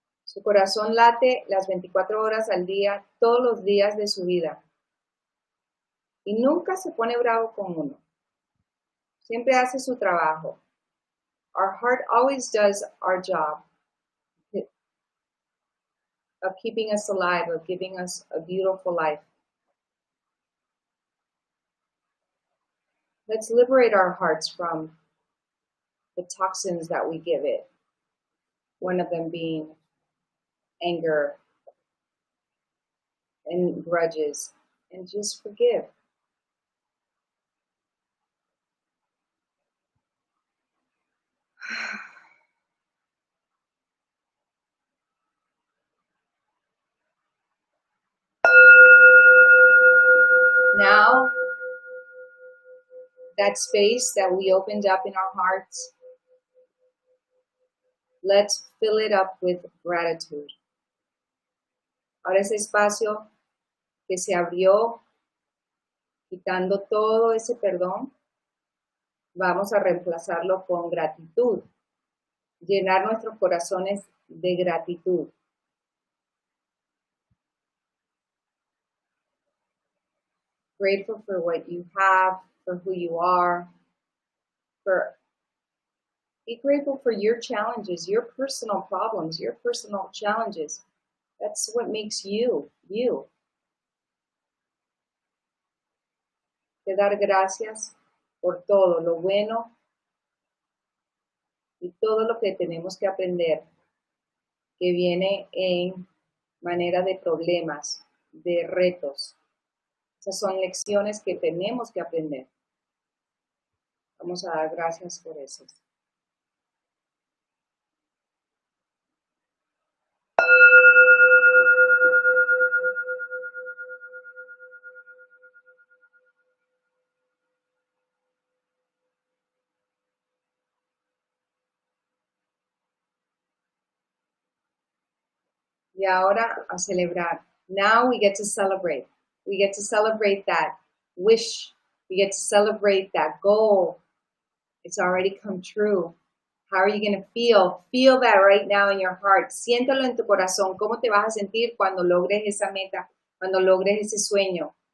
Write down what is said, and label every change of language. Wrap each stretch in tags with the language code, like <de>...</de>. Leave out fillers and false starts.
<es>Su corazón late las 24 horas al día, todos los días de su vida. Y nunca se pone bravo con uno. Siempre hace su trabajo.</es> <en>Our heart always does our job of keeping us alive, of giving us a beautiful life. Let's liberate our hearts from the toxins that we give it. One of them being anger and grudges, and just forgive. Now, that space that we opened up in our hearts, let's fill it up with gratitude.</en> <es>Ahora ese espacio que se abrió, quitando todo ese perdón, vamos a reemplazarlo con gratitud. Llenar nuestros corazones de gratitud.</es> <en>Grateful for what you have, for who you are, be grateful for your challenges, your personal problems, your personal challenges. That's what makes you, you.</en> <es>De dar gracias por todo lo bueno y todo lo que tenemos que aprender, que viene en manera de problemas, de retos. Esas son lecciones que tenemos que aprender. Vamos a dar gracias por eso. Y ahora a celebrar.</es> <en>Now we get to celebrate. We get to celebrate that wish. We get to celebrate that goal. It's already come true. How are you going to feel? Feel that right now in your heart.</en> <es>Siéntelo en tu corazón. ¿Cómo te vas a sentir cuando logres esa meta? Cuando logres ese sueño.</es>